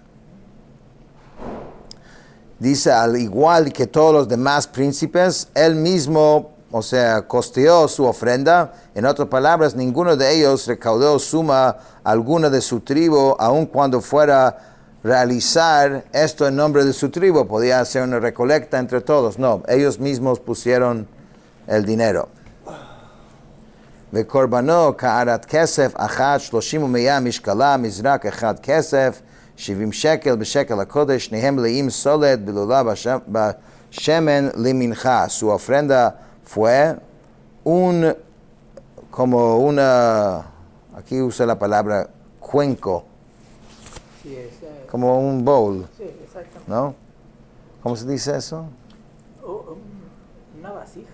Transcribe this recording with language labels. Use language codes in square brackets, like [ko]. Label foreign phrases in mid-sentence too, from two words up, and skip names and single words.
[es] Dice, al igual que todos los demás príncipes, él mismo, o sea, costeó su ofrenda. En otras palabras, ninguno de ellos recaudó suma alguna de su tribu, aun cuando fuera realizar esto en nombre de su tribu. Podía hacer una recolecta entre todos. No, ellos mismos pusieron el dinero. [he] וקורבנו כערת כסף אחת 30 ומאה משקלה מזרק אחד כסף 70 שקל בשקל הקודש שניהם מלאים סולת בלולה בשמן למנחה. [es] Su ofrenda fue como una, aquí usa la palabra cuenco, Sí, como un bowl, sí, exactamente. ¿no? ¿Cómo se dice eso? Una vasija.